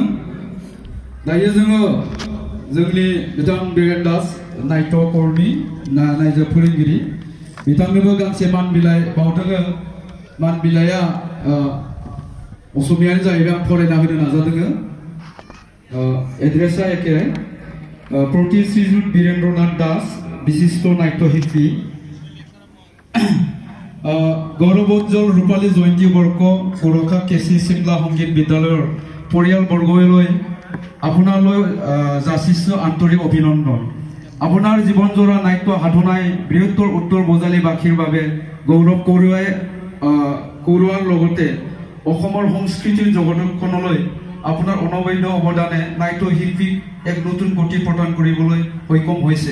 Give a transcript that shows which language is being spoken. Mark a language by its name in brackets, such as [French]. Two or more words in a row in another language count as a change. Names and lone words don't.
[Bodo] दायो जोङो जोंनि बिथां बिरेन दास नाट्य कर्मी नायजाब फोरोंगिरि बिथांनोबो गांसे मान बिलाइ बावदों। मान बिलाइया असमियानो जाहैबाय। आं फरायना होनो नाजादों। एड्रेसा एखे। [Assamese] প্ৰতি শ্ৰীযুত বীৰেন্দ্ৰনাথ দাস বিশিষ্ট নাট্যশিল্পী গৌৰৱোজ্জ্বল ৰূপালী জয়ন্তী বৰ্ষ সুৰক্ষা কেছি ছিমলা সংগীত বিদ্যালয় পৰিয়াল বৰ্গলৈ আপোনালৈ যাচিছো আন্তৰিক অভিনন্দন। আপোনাৰ জীৱন জোৰা নাট্য সাধনাই বৃহত্তৰ উত্তৰ বজালী বাসীৰ বাবে গৌৰৱ কৰোৱাৰ লগতে অসমৰ সংস্কৃতিৰ জগতখনলৈ আপোনাৰ অনবদ্য অৱদানে নাট্য শিল্পীক এক নতুন গতি প্ৰদান কৰিবলৈ সক্ষম হৈছে।